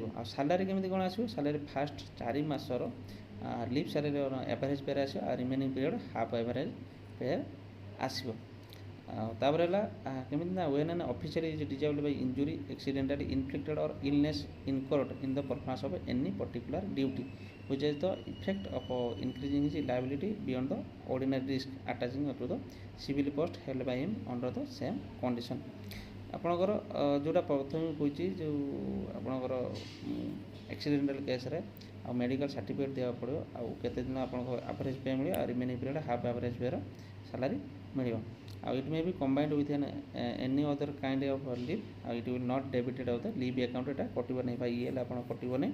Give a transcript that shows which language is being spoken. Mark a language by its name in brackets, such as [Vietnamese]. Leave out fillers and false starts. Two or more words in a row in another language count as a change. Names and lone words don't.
[Odia] ଆଉ ସାଲାରୀ କେମିତି କ'ଣ ଆସିବ [English] salary first [Odia] 4 ମାସର [English] leave salary average pay-re [Odia] ଆସିବ ଆଉ [English] remaining period half average pay [Odia] ଆସିବ। ଆଉ ତାପରେ ହେଲା କେମିତି ନା [English] when an official is disabled by injury accidentally inflicted or illness incurred in the performance of any particular duty which is the effect of increasing his liability beyond the ordinary risk attaching to the civil post held by him under the same condition। [Odia] ଆପଣଙ୍କର ଯେଉଁଟା ପ୍ରଥମେ କହିଛି ଯେଉଁ ଆପଣଙ୍କର [English] accidental case-re [Odia] ଆଉ [English] medical certificate [Odia] ଦେବାକୁ ପଡ଼ିବ ଆଉ କେତେ ଦିନ ଆପଣଙ୍କ [English] average pay [Odia] ମିଳିବ ଆଉ [English] remaining period half average pay-ra [Odia] ସାଲାରୀ ମିଳିବ। [English] ଆଉ it may be combined with any other kind of leave ଆଉ it will not debited of the leave account [Odia] ଏଇଟା କଟିବ ନାହିଁ ବା ଇଏଲ୍ ଆପଣ କଟିବନି।